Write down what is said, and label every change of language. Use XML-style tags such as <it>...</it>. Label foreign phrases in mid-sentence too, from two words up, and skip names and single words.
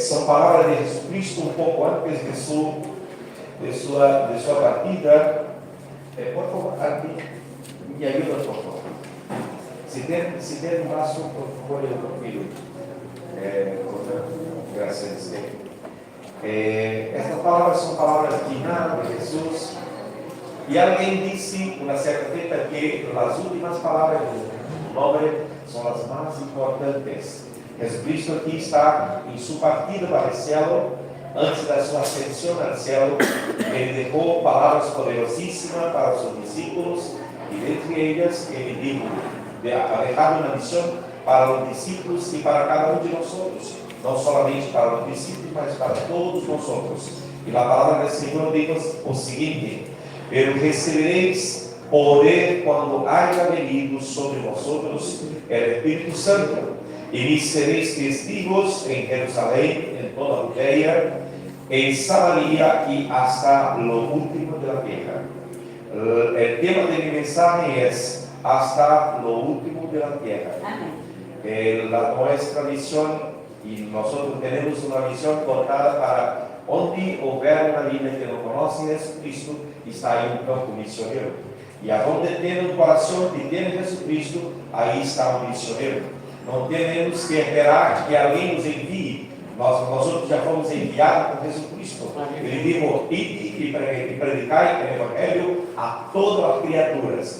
<es>Son palabras de Jesucristo un poco antes de su partida. Por favor, aquí, me ayuda, por favor. Si tiene un vaso, por favor, yo lo pido. Gracias.</es> <pt>Estas palavras são palavras finais de Jesus. E alguém disse uma certa feita que as últimas palavras do homem são as mais importantes. Jesucristo aqui está em sua partida para o céu, antes da sua ascensão ao céu. Ele deixou palavras poderosíssimas para os seus discípulos, e dentre elas ele</pt> <es>ha dejado</es> <pt>uma missão para os discípulos e para cada um de nós outros. Não somente para os discípulos, mas para todos nós outros. E a palavra do Senhor diz o seguinte: pero recebereis poder quando</pt> <es>haya venido sobre vosotros el</es> <pt>Espírito Santo, e me sereis testigos em Jerusalém, em toda a Judea, em Samaria e</pt> <es>hasta lo último de la tierra. El tema de mi mensaje es hasta lo último de la tierra. Nuestra misión, y nosotros tenemos una misión cortada para</es> <pt>onde houver uma vida que não conhece Jesucristo, está aí um campo missioneiro. E aonde tem um coração que tem Jesucristo, aí está um missioneiro. Não temos que esperar que alguém nos envie. Nós outros já fomos enviados por Jesucristo. Ele dijo: ide e predicai o Evangelho a todas as criaturas.</pt>